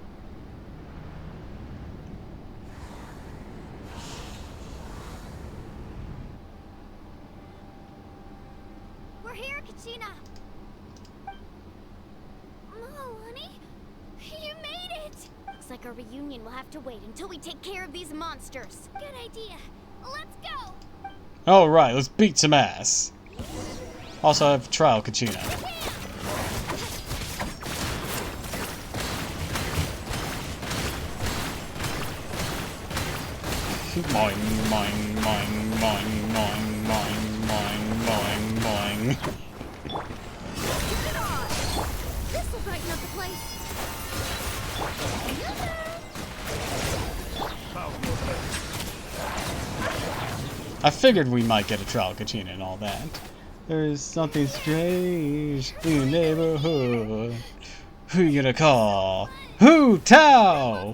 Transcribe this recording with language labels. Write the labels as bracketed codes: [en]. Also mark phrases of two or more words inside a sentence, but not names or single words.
[en] We're here, Kachina. Oh, honey, you made it. Looks like our reunion will have to wait until we take care of these monsters. Good idea. Let's go. Alright, let's beat some ass. Also, I have trial Kachina. Moing, moing, moing, moing, moing, moing, moing, moing, moing. This'll brighten up the place. I figured we might get a trial Kachina and all that. There is something strange in the neighborhood. Who you gonna call? Who Tao?